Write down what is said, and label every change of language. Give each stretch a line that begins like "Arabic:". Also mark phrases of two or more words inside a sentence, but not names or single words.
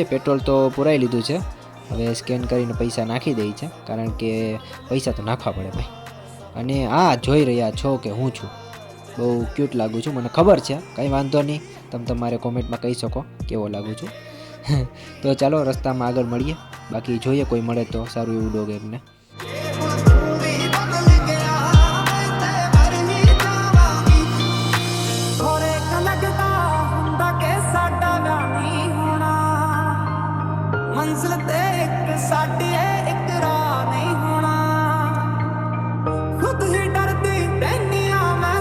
Gujarati: પેટ્રોલ તો પુરાઈ લીધું છે, હવે સ્કેન કરીને પૈસા નાખી દઈ છે, કારણ કે પૈસા તો નાખવા પડે ભાઈ। અને આ જોઈ રહ્યા છો કે હું છું, બહુ ક્યુટ લાગુ છું, મને ખબર છે, કંઈ વાંધો નહીં, તમે તમારે કોમેન્ટમાં કહી શકો કેવો લાગુ છું। તો ચાલો રસ્તામાં આગળ મળીએ, બાકી જોઈએ કોઈ મળે તો સારું એવું ડોગ એમને।
Punjabi: ਮੰਜ਼ਿਲ ਤੇ ਇੱਕ ਸਾਡੀ ਹੈ ਇੱਕ ਰਾਹ ਨਹੀਂ ਹੋਣਾ ਖ਼ੁਦ ਹੀ ਡਰਦੀ ਰਹਿਣੀਆਂ ਮੈਂ